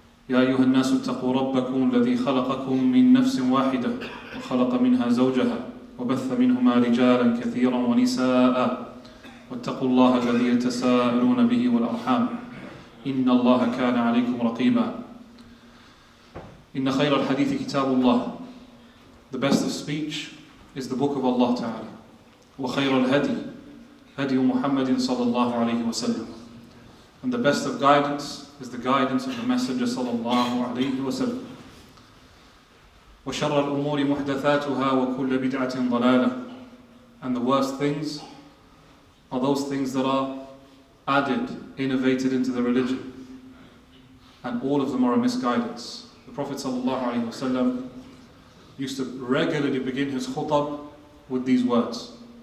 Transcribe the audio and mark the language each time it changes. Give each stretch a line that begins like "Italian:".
Arabic: يا أيها الناس اتقوا ربكم الذي خلقكم من نفس واحدة وخلق منها زوجها وبث منهما رجالا كثيرا ونساء واتقوا الله الذي يتساءلون به والأرحام إن الله كان عليكم رقيبا إن خير الحديث كتاب الله.
English: The best of speech is the book of Allah Ta'ala.
Arabic: وخير الهدي هدي محمد صلى الله عليه وسلم.
English: And the best of guidance is the guidance of the Messenger
Arabic: صلى الله عليه وسلم. وشر الأمور محدثاتها وكل بدعة ضلالة.
English: And the worst things are those things that are added, innovated into the religion. And all of them are a misguidance. The Prophet ﷺ used to regularly begin his khutbah with these words.